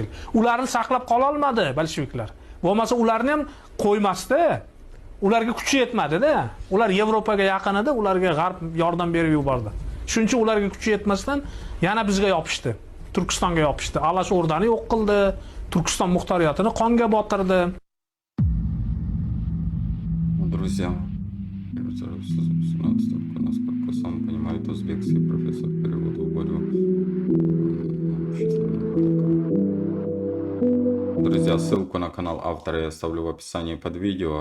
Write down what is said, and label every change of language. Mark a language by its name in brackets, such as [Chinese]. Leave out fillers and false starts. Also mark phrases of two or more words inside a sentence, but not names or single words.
[Uzbek] Ularni saqlab qola olmadi bolsheviklar. Bo'lmasa ularni ham qo'ymasdi. Ularga kuchi yetmadi-da. Ular Yevropaga yaqin edi, ularga g'arb yordam berib yubordi. Shuncha ularga kuchi yetmasdan yana bizga yopishdi. Turkistonga yopishdi. Alash o'rdani yo'q qildi. Turkiston muxtoriyatini qonga botirdi. [Russian] Друзья, насколько сам понимает, узбекский профессор перевода Борю. Друзья, ссылку на канал автора я оставлю в описании под видео.